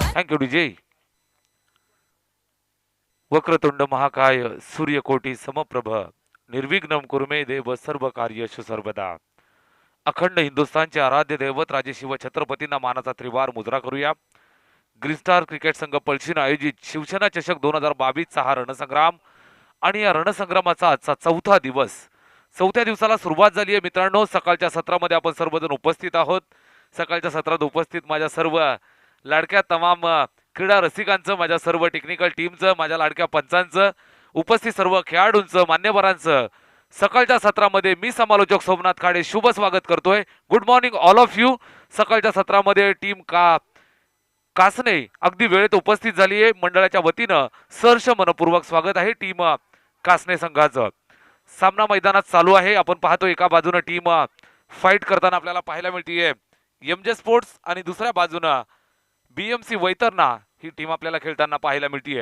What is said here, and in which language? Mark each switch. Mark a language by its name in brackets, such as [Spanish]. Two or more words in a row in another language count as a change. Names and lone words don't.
[English] Thank you DJ. [Sanskrit] वक्रतुंड महाकाय सूर्यकोटी समप्रभ निर्विघ्नं कुरु मे देव सर्व कार्येषु सर्वदा. [Marathi] अखंड हिंदुस्थानचे आराध्य दैवत राजे शिव छत्रपतींना मानाचा त्रिवार मुजरा करूया. ग्रीन स्टार क्रिकेट संघ पळशीन आयोजित शिवसेना चषक 2022 हा रणसंग्राम आणि या रणसंग्रामाचा आजचा चौथा दिवस. चौथ्या दिवसाला सुरुवात झाली आहे मित्रांनो. सकाळच्या सत्रामध्ये आपण सर्वजण उपस्थित आहोत. सकाळच्या सत्रात उपस्थित माझ्या सर्व लाडक्या तमाम क्रीडा रसिकांचं, माझ्या सर्व टेक्निकल टीमचं, माझ्या लाडक्या पंचांचं, उपस्थित सर्व खेळाडूंचं, मान्यवरांचं सकाळच्या सत्रामध्ये मी समालोचक सोमनाथ खाडे शुभ स्वागत करतोय. [English] Good morning all of you. [Marathi] सकाळच्या सत्रामध्ये टीम कासने अगदी वेळेत उपस्थित झाली आहे. मंडळाच्या वतीनं सहर्ष मनपूर्वक स्वागत आहे टीम कासने संघाचं. सामना मैदानात चालू आहे. आपण पाहतो एका बाजूनं टीम फाईट करताना आपल्याला पाहायला मिळतीये एमजे स्पोर्ट्स आणि दुसऱ्या बाजूनं बीएमसी वैतरणा ही टीम आपल्याला खेळताना पाहायला मिळतीये.